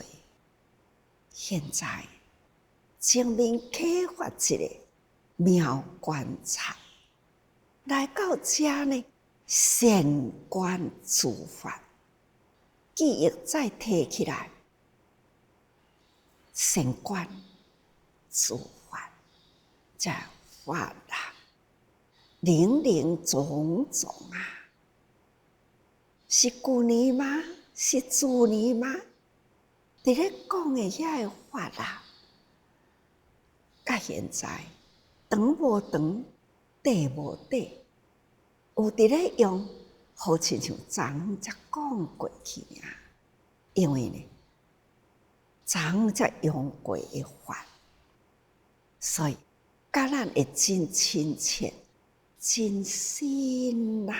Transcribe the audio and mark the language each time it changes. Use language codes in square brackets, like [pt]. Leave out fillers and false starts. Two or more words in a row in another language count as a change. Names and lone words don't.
[nan] 现在前面启发一个妙观察，来到这呢，善观自法，记忆再提起来，善观自法，这法啦，林林总总啊，是旧年吗？是自年吗？伫咧讲的遐个法啦，到现在长无长，短无短，有伫咧用，好亲像昨才讲过去啊。因为呢，昨才用过的法，所以甲咱会真亲切、真心啦。